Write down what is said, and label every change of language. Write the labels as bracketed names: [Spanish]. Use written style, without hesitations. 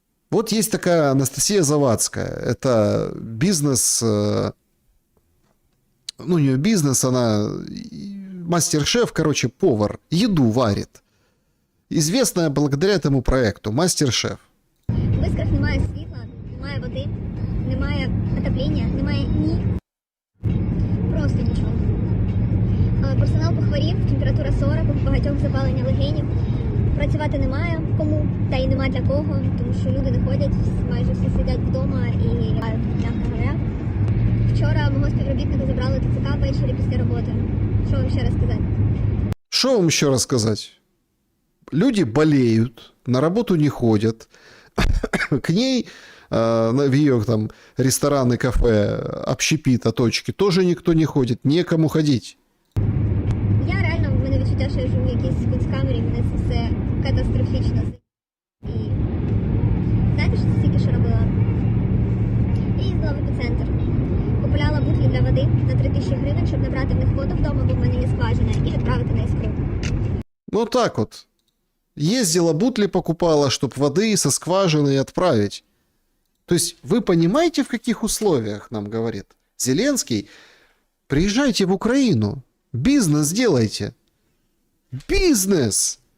[Russian] Вот есть такая Анастасия Завадская. Это бизнес... у нее бизнес, она мастер-шеф, повар. Еду варит. Известная благодаря этому проекту. Мастер-шеф. [Ukrainian] В Искрах немає світла, немає води, немає отоплення, немає просто нічого. Персонал похворів, температура 40, у багатьох запалення легенів. Працювати немає кому, та й нема для кого, тому що люди не ходять, майже всі сидять вдома і, м'яко говоря. Вчора мого співробітника забрали ТЦК ввечері після роботи. Що вам ще розказати? [Russian] Что вам еще рассказать? Люди болеют, на работу не ходят, к ней в ее там рестораны, кафе, общепита, точки, тоже никто не ходит, некому ходить. [Ukrainian] Я реально, в мене відчуття, що я живу в якійсь кунсткамері, мене це все катастрофічно. І знаєте, що це тільки що робила? Я їздила в епіцентр, купувала бутлі для води на 3000 гривень, щоб набрати в них воду вдома, бо в мене є скважина, і відправити на іскру. [Russian] Ну так вот. Ездила, бутли покупала, чтобы воды со скважины отправить. То есть вы понимаете, в каких условиях нам говорит Зеленский? Приезжайте в Украину, бизнес делайте. Бизнес!